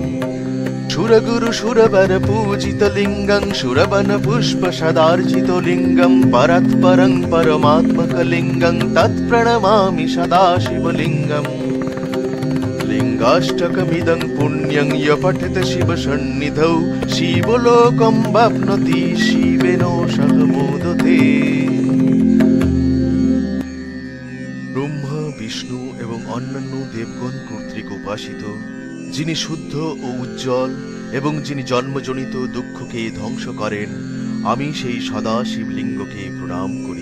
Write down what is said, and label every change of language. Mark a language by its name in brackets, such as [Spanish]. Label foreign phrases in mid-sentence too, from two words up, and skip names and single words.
[Sanskrit] सुरगुरुसुरवरपूजितलिङ्गं सुरवनपुष्पसदार्चितलिङ्गं परात्परं परमात्मकलिङ्गं तत्प्रणमामि सदाशिवलिङ्गम्। लिङ्गाष्टकमिदं पुण्यं य पठेत शिवसन्निधौ शिवलोकं वाप्नोति शिवेन सह मोदते। [Bangla] ব্রহ্মা, বিষ্ণু এবং অন্যান্য দেবগণ কর্তৃক উপাসিত, যিনি শুদ্ধ ও উজ্জ্বল এবং যিনি জন্মজনিত দুঃখকে ধ্বংস করেন, আমি সেই সদাশিব লিঙ্গকে প্রণাম করি।